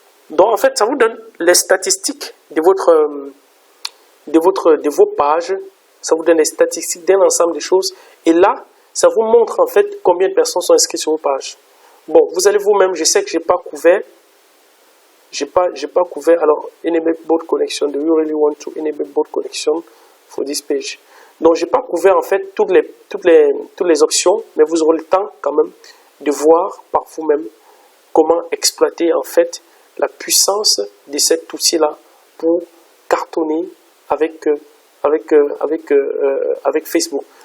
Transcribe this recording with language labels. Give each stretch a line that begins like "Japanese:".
French: Donc, en fait, ça vous donne les statistiques de vos pages. Ça vous donne les statistiques d'un ensemble de choses. Et là, ça vous montre en fait combien de personnes sont inscrites sur vos pages. Bon, vous allez vous-même, je sais que j'ai pas couvert. J'ai pas couvert. Alors,
English: enable bot connection. Do you really want to enable bot connection for this page?
French: Donc, j'ai pas couvert en fait toutes les options, mais vous aurez le temps quand même de voir par vous-même comment exploiter en fait la puissance de cet outil-là pour cartonner avec Facebook.